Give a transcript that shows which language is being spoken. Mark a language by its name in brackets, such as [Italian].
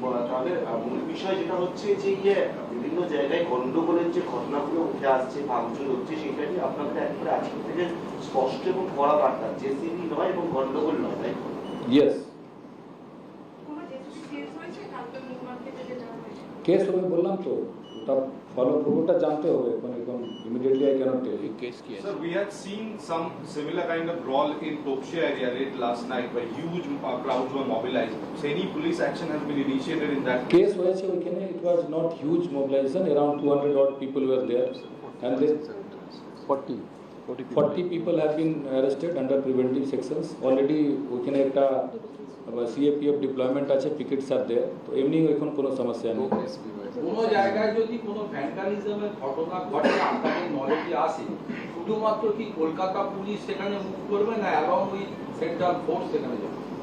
[Bangla] তাহলে মূল বিষয় যেটা হচ্ছে যে বিভিন্ন জায়গায় গন্ডগোলের যে ঘটনাগুলো উঠে আসছে, ভাঙচুর হচ্ছে, সেটা নিয়ে আপনাদের একবারে আজকে থেকে স্পষ্ট এবং কড়া বার্তা, জেসিবি নয় এবং গন্ডগোল নয়, তাই তো? [English] yes, [Bangla] কোনো জেসিবি কেস হয়েছে কালকে নিউ মার্কেটে যেটা হয়েছে? কেস হবে বললাম তো, ওটা ফলো ওটা জানতে হবে, মানে একদম immediately [English] I cannot tell. Sir, we had seen some similar kind of brawl in Topshe area late last night where huge crowds were mobilized. So any police action has been initiated in that? [Bangla] Case হয়েছে ওইখানে, [English] It was not huge mobilization, around 200 odd people were there and then 40 people have been arrested under preventive sections. [Bangla] Already ওইখানে একটা CAPF deployment আছে, [English] pickets আর there, [Bangla] তো এমনি এখন কোনো সমস্যা নেই। কোনো জায়গায় যদি কোনো ভ্যান্ডালিজমের ঘটনা ঘটে আপনাদের নলেজে আসে, শুধুমাত্র কি কলকাতা পুলিশ সেখানে মুভ করবে না এবং ওই সেন্ট্রাল ফোর্স সেখানে যাবে?